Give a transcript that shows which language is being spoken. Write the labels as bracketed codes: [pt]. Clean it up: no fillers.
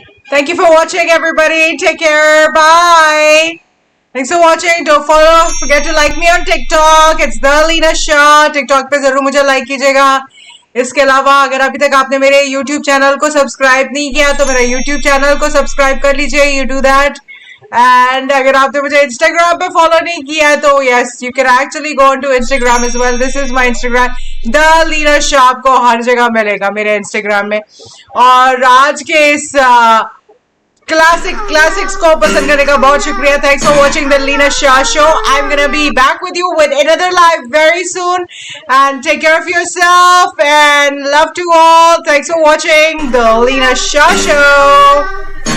[en] Thank you for watching, everybody. Take care. Bye. Thanks for watching. Don't forget to like me on TikTok. It's the Leena Shah. [hi] TikTok पे जरूर मुझे like कीजिएगा. इसके अलावा अगर अभी तक आपने मेरे YouTube चैनल को सब्सक्राइब नहीं किया तो मेरा YouTube चैनल को सब्सक्राइब कर लीजिए. [en] You do that. And [hi] अगर आपने मुझे Instagram पे follow नहीं किया है तो [en] yes, you can actually go onto Instagram as well. This is my Instagram. [hi] The Leena Shah आपको हर जगह मिलेगा मेरे Instagram में. और आज के इस classics को पसंद करने का बहुत शुक्रिया. [en] Thanks for watching the Leena Shah Show. I'm gonna be back with you with another live very soon. And take care of yourself and love to all. Thanks for watching the Leena Shah Show.